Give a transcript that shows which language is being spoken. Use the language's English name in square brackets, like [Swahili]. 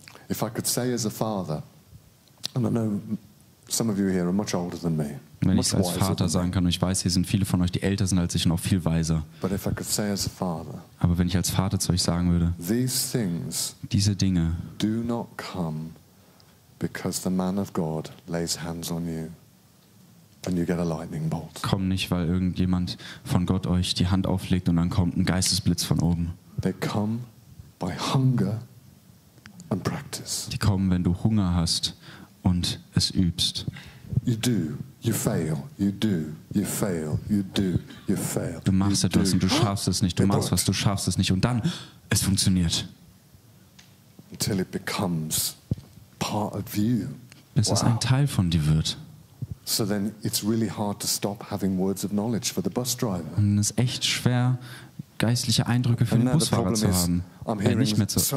[English] If I could say as a father, and I know some of you here are much older than me. [German] Wenn ich es als Vater sagen kann, und ich weiß, hier sind viele von euch, die älter sind als ich und auch viel weiser. [English] But if I could say as a father, [German] aber wenn ich als Vater zu euch sagen würde, diese Dinge [English] do not come because the man of God lays hands on you and you get a lightning bolt. [German] Kommen nicht, weil irgendjemand von Gott euch die Hand auflegt und dann kommt ein Geistesblitz von oben. [English] They come by hunger and practice. [German] Die kommen, wenn du Hunger hast und es übst. [English] You do, you fail, you do, you fail, you do, you fail. [German] Du machst etwas und du schaffst es nicht. Du machst was, du schaffst es nicht. Und dann, es funktioniert. [English] Until it becomes part of you. [German] Bis es ein Teil von dir wird. [English] So then it's really hard to stop having words of knowledge for the bus driver. [German] Und es ist echt schwer, geistliche Eindrücke für den Busfahrer zu haben. Nicht mehr zu.